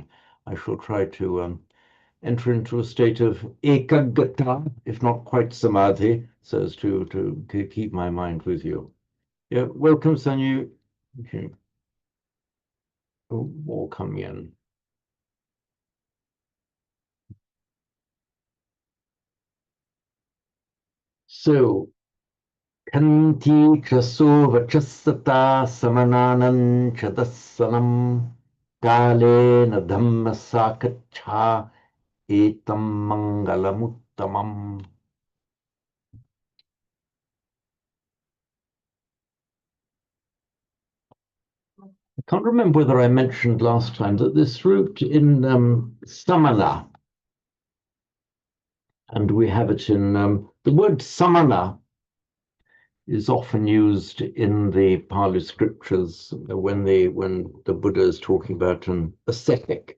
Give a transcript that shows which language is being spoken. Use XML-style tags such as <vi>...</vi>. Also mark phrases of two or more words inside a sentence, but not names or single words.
<en>I shall try to enter into a state of ekaggata, if not quite samadhi, so as to keep my mind with you. Yeah, welcome, Sanyu. Okay. Oh, more coming in. So,</en> <pi>kanti chaso vachasata samananan chadasanam kale na dhamma sakacha etam mangalamuttamam.</pi> <en>I can't remember whether I mentioned last time that this route in samana, and we have it in the word samana is often used in the Pali scriptures when the Buddha is talking about an ascetic.</en>